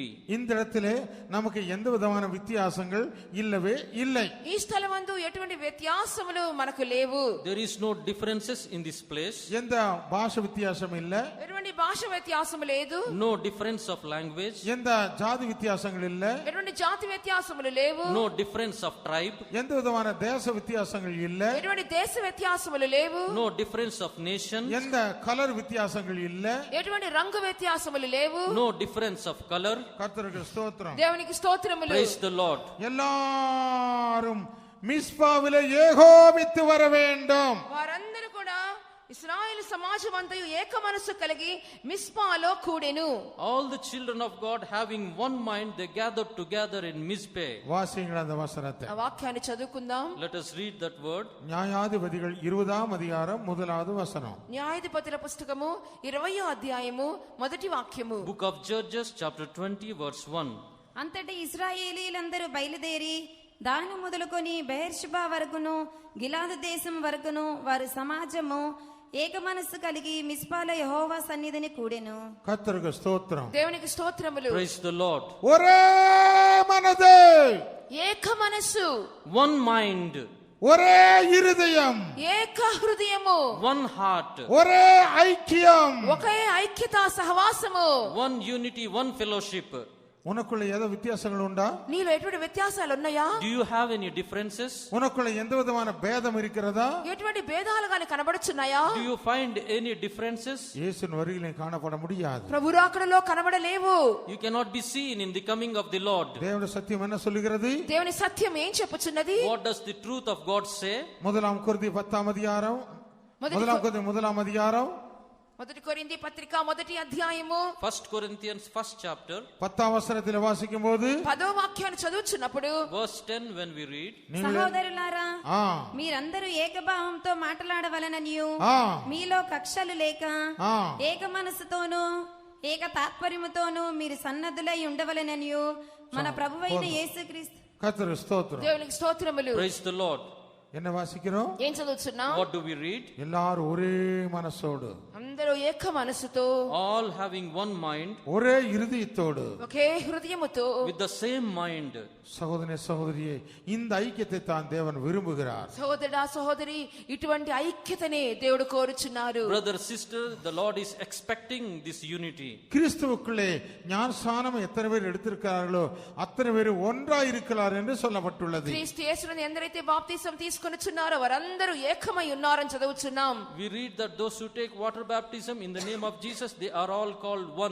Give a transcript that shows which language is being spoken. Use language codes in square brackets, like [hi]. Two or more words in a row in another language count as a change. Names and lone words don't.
[ta] இந்த இடத்திலே நமக்கு எந்த விதமான வித்தியாசங்கள் இல்லவே இல்லை. [te] ఈ స్థలమందు ఎటువంటి వ్యత్యాసములు మనకు లేవు. [en] There is no differences in this place. [ta] எந்த பாஷை வித்தியாசம் இல்ல. [te] ఎటువంటి భాష వ్యత్యాసము లేదు. [en] No difference of language. [ta] எந்த ஜாதி வித்தியாசங்கள் இல்ல. [te] ఎటువంటి జాతి వ్యత్యాసములు లేవు. [en] No difference of tribe. [ta] எந்த விதமான தேச வித்தியாசங்கள் இல்ல. [te] ఎటువంటి దేశ వ్యత్యాసములు లేవు. [en] No difference of nation. [ta] எந்த கலர் வித்தியாசங்கள் இல்ல. [te] ఎటువంటి రంగు వ్యత్యాసములు లేవు. [en] No difference of color. [ta] கர்த்தருக்கு ஸ்தோத்திரம். [te] దేవునికి స్తోత్రములు. [en] Praise the Lord. [ta] எல்லாரும் மிஸ்பாவிலே ஏகோபித்து வர வேண்டும். [te] వారందరూ కూడా ఇశ్రాయేలు సమాజం అంతయు ఏక మనస్సు కలిగి మిస్పాలో కూడెను. [en] All the children of God having one mind, they gathered together in Mizpeh. [ta] வாசிங்கள் அந்த வசனத்தை. [te] ఆ వాక్యాన్ని చదువుకుందాం. [en] Let us read that word. [ta] நியாயாதிபதிகள் 20ஆம் அதிகாரம் 1வது வசனம். [te] న్యాయాధిపతుల పుస్తకము 20వ అధ్యాయము మొదటి వాక్యము. [en] Book of Judges chapter 20 verse 1. [te] అంతటి ఇశ్రాయేలీలందరూ బయలుదేరి దాను మొదలుకొని బెయర్షెబా వరకును గిలాదు దేశం వరకును వారి సమాజము ఏక మనస్సు కలిగి మిస్పాలో యెహోవా సన్నిధిని కూడెను. [ta] கர்த்தருக்கு ஸ்தோத்திரம். [te] దేవునికి స్తోత్రములు. [en] Praise the Lord. [ta] ஒரே மனது, [te] ఏక మనస్సు, [en] One mind, [ta] ஒரே இருதயம், [te] ఏక హృదయము, [en] one heart, [ta] ஒரே ஐக்கியம். [te] ఒకే ఐక్యత సహవాసము, [en] one unity, one fellowship. [ta] உனக்குள்ள ஏதோ வித்தியாசங்கள் உண்டா? [te] నీలో ఎటువంటి వ్యత్యాసాలు ఉన్నాయా? [en] Do you have any differences? [ta] உனக்குள்ள எந்த விதமான பேதம் இருக்கிறதா? [te] ఎటువంటి భేదాలు గాని కనబడుచున్నాయా? [en] Do you find any differences? [ta] இயேசுவின் வருகையிலே காணப்பட முடியாது. [te] ప్రభు రాకడలో కనబడలేవు. [en] You cannot be seen in the coming of the Lord. [ta] தேவனுடைய சத்தியம் என்ன சொல்லுகிறது? [te] దేవుని సత్యం ఏం చెప్పుచున్నది? [en] What does the truth of God say? [ta] முதலாம் கொரிந்தி 10ஆம் அதிகாரம், முதலாம் கொரிந்தி 1ஆம் அதிகாரம், [te] మొదటి కొరింథీ పత్రిక మొదటి అధ్యాయము [en] 1 Corinthians 1st chapter [ta] 10ஆம் வசனத்தில் வாசிக்கும் போது [te] 10వ వాక్యాన్ని చదువుచున్నప్పుడు [en] verse 10 when we read, [te] సహోదరులారా ஆ మీరందరూ ఏకభావంతో మాట్లాడవలననియు ஆ మీలో కక్షలు లేక ఆ ఏక మనస్సుతోనూ ఏక తాత్పర్యముతోనూ మీరు సన్నద్ధులై ఉండవలననియు మన ప్రభువైన యేసుక్రీస్తు. [ta] கர்த்தருக்கு ஸ்தோத்திரம். [te] దేవునికి స్తోత్రములు. [en] praise the Lord. [ta] என்ன வாசிக்கிறோம்? [te] ఏం చదువుచున్నాం? [en] What do we read? [ta] எல்லாரும் ஒரே மனசோடு, [te] అందరూ ఏక మనసుతో, [en] All having one mind, [ta] ஒரே இருதயத்தோடு, [te] ఒకే హృదయముతో, [en] with the same mind. [ta] சகோதரனே சகோதரியே, இந்த ஐக்கியத்தை தான் தேவன் விரும்புகிறார். [te] సహోదరుడా సహోదరి, ఇటువంటి ఐక్యతనే దేవుడు కోరుచున్నారు. [en] Brother, sister, the Lord is expecting this unity. [ta] கிறிஸ்துவுக்குள்ளே ஞானஸ்நானம் எத்தனை பேர் எடுத்திருக்கிறார்களோ அத்தனை பேர் ஒன்றாய் இருக்கிறார் என்று சொல்லப்பட்டுள்ளது. [te] క్రీస్తు యేసుని ఎందరైతే బాప్తిసం తీసుకొనుచున్నారో వారందరూ ఏకమై ఉన్నారని చదువుచున్నాం. [en] We read that those who take water baptism baptism in the name of Jesus, they are all called one.